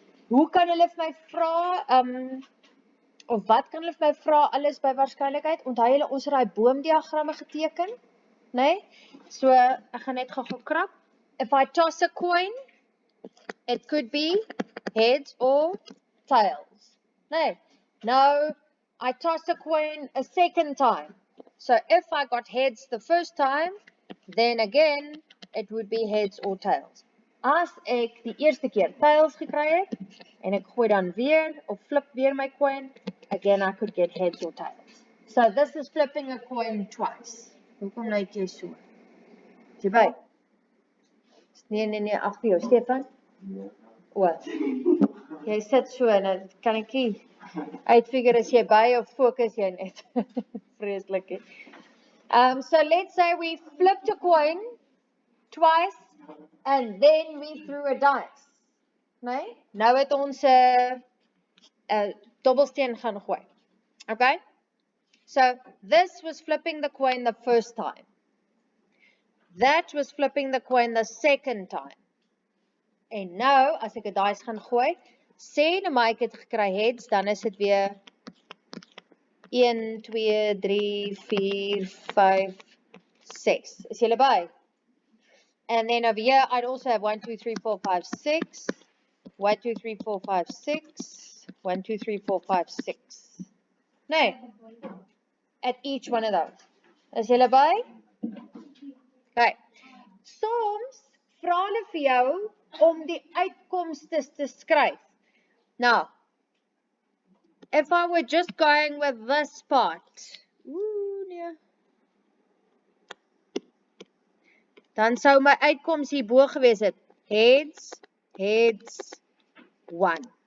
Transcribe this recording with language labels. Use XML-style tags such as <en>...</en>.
<af>Hoe kan hulle vir my vra, of wat kan hulle vir my vra alles by waarskynlikheid? Onthou julle ons het daai boomdiagramme geteken, né? So ek gaan net gou krap.</af> <en>If I toss a coin, it could be heads or tails. No. Now, I toss a coin a second time. So if I got heads the first time, then again, it would be heads or tails.</en> <af>As ek die eerste keer tails gekry het, en ek gooi dan weer, of flip weer my coin,</af> <en>again I could get heads or tails. So this is flipping a coin twice.</en> <af>Hoekom lyk jy so? Is jy by? Nee, agter jou, Stefan. O, jy sit so, en kan ek nie uitfigure as jy by of focus jy net. Vreeslik.</af> <en>So let's say we flipped a coin twice and then we threw a dice.</en> <af>Nee? Nou het ons 'n dobbelsteen gaan gooi. Okay?</af> <en>So this was flipping the coin the first time. That was flipping the coin the second time.</en> <af>En nou, as ek 'n dice gaan gooi, sê nou maar ek het gekry heads, dan is dit weer 1, 2, 3, 4, 5, 6. Is julle by?</af> <en>And then over here, I'd also have 1, 2, 3, 4, 5, 6. 1, 2, 3, 4, 5, 6. 1, 2, 3, 4, 5, 6. Nee, at each one of those.</en> <af>Is julle by?</af> <en>Okay.</en> <af>Soms vra hulle vir jou om die uitkomste te skryf.</af> <en>Now, if I were just going with this part, nee.</en> <af>Dan sou my uitkoms hierbo gewees het. Heads, heads, 1.</af>